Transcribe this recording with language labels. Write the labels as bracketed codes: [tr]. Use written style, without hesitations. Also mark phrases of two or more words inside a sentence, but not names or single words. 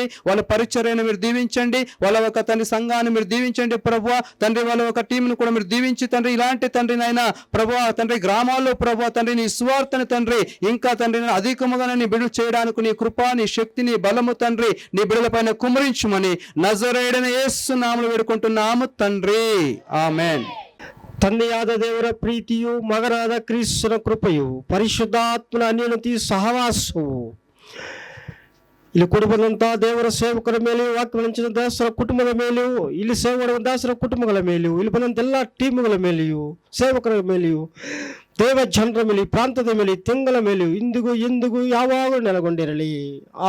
[te] వాళ్ళ పరిచర్యను మీరు దీవించండి, వాళ్ళ ఒక తండ్రి సంఘాన్ని మీరు దీవించండి ప్రభు తండ్రి. వాళ్ళ ఒక టీంను కూడా మీరు దీవించి తండ్రి ఇలాంటి తండ్రి నాయన ప్రభు తండ్రి గ్రామాల్లో ప్రభు తండ్రి నీ సువార్తను తండ్రి ఇంకా తండ్రి అధికముగా నీ బిడ్డలు చేయడానికి నీ కృప, నీ శక్తి, నీ బలము తండ్రి నీ బిడ్డల పైన కుమ్మరించుమని నజరేయుడైన యేసు నామములో వేడుకుంటున్నాము తండ్రి, [kn] ಆಮೆನ್. ತಂದೆಯಾದ ದೇವರ ಪ್ರೀತಿಯು, ಮಗನಾದ ಕ್ರಿಸ್ತನ ಕೃಪೆಯು, ಪರಿಶುದ್ಧಾತ್ಮನ ಅನ್ಯೋನ್ಯತೆ ಸಹವಾಸವು ಇಲ್ಲಿ ಕೂಡಿ ಬಂದಂತಹ ದೇವರ ಸೇವಕರ ಮೇಲೆಯೂ, ವಾಕ್ಯ ದಾಸರ ಕುಟುಂಬದ ಮೇಲೆಯೂ, ಇಲ್ಲಿ ಸೇವೆ ಮಾಡುವ ದಾಸರ ಕುಟುಂಬಗಳ ಮೇಲೆಯೂ, ಇಲ್ಲಿ ಬಂದಂತ ಎಲ್ಲ ಟೀಮ್ಗಳ ಮೇಲೆಯೂ, ಸೇವಕರ ಮೇಲೆಯೂ ದೇವ ಜನರ ಮೇಲೆ, ಪ್ರಾಂತದ ಮೇಲೆ, ತಿಂಗಳ ಮೇಲೆಯೂ ಇಂದಿಗೂ ಎಂದಿಗೂ ಯಾವಾಗಲೂ ನೆಲೆಗೊಂಡಿರಲಿ.